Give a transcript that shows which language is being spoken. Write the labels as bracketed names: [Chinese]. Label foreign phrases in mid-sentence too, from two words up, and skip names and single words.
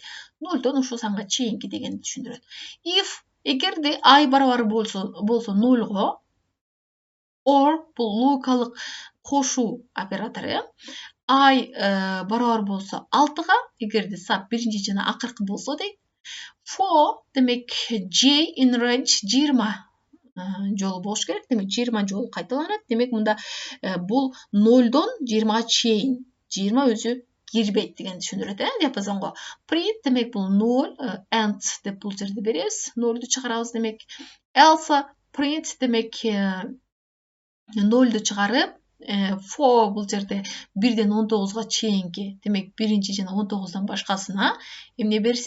[Kyrgyz] 0дон ушул санга чейинки дегенди түшүндүрөт. If эгерде I барабар болсо 0го, or бул логикалык кошуу оператору, I барабар болсо 6га, эгерде сап биринчи жана акыркы болсо дейт. For демек [English] J in range [Kyrgyz] 20 жолу болуш керек. Демек 20 жолу кайталанат. Демек мында бул 0дон 20га чейин 20 өзү кирбейт деген түшүндүрөт, диапазонго. Print демек бул 0, and деп бул жерде беребиз. 0ду чыгарабыз демек. [English] Else print [Kyrgyz] демек 0ду чыгарып, for бул жерде 1ден 19га чейинки, демек биринчи жана 19дон башкасына эмне берсин?